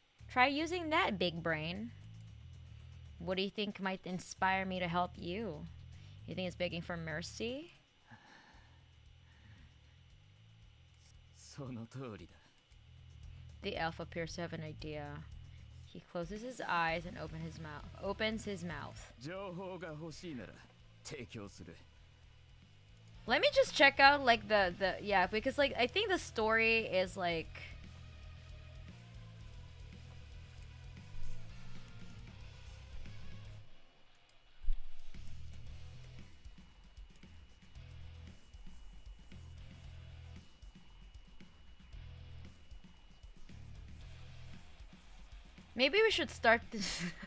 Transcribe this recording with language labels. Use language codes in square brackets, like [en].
[en] Try using that, big brain. What do you think might inspire me to help you? You think it's begging for mercy? [ja] その通りだ。 [en] The elf appears to have an idea. He closes his eyes and opens his mouth. [ja] 情報が欲しいなら提供する。 [en] Let me just check out like the yeah, because like I think the story is like maybe we should start this.